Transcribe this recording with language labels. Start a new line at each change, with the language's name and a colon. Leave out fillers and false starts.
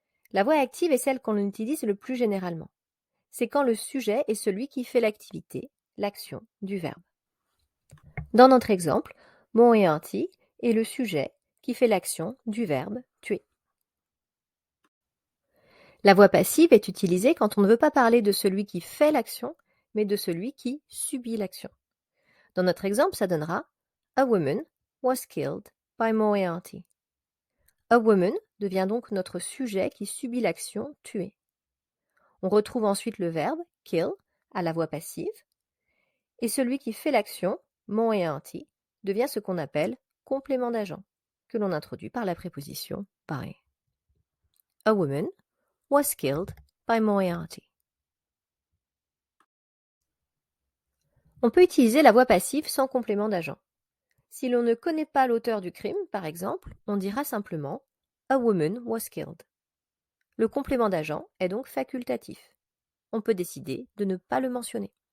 French: La voix active est celle qu'on utilise le plus généralement. C'est quand le sujet est celui qui fait l'activité, l'action du verbe. Dans notre exemple, Moriarty est le sujet qui fait l'action du verbe tuer. La voix passive est utilisée quand on ne veut pas parler de celui qui fait l'action, mais de celui qui subit l'action. Dans notre exemple, ça donnera
English: A woman was killed by Moriarty.
French: A woman devient donc notre sujet qui subit l'action tuer. On retrouve ensuite le verbe kill à la voix passive, et celui qui fait l'action, Moriarty, devient ce qu'on appelle complément d'agent, que l'on introduit par la préposition by.
English: A woman was killed by Moriarty.
French: On peut utiliser la voix passive sans complément d'agent. Si l'on ne connaît pas l'auteur du crime, par exemple, on dira simplement
English: A woman was killed.
French: Le complément d'agent est donc facultatif. On peut décider de ne pas le mentionner.